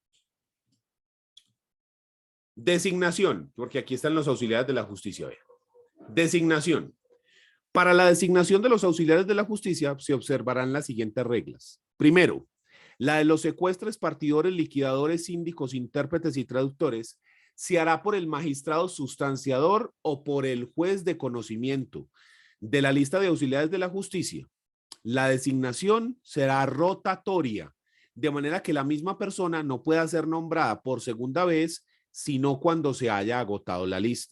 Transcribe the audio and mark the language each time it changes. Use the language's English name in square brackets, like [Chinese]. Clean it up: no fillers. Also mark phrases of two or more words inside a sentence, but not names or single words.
[Spanish] Designación, porque aquí están los auxiliares de la justicia. Designación. Para la designación de los auxiliares de la justicia se observarán las siguientes reglas. Primero, la de los secuestres, partidores, liquidadores, síndicos, intérpretes y traductores se hará por el magistrado sustanciador o por el juez de conocimiento de la lista de auxiliares de la justicia. La designación será rotatoria, de manera que la misma persona no pueda ser nombrada por segunda vez, sino cuando se haya agotado la lista.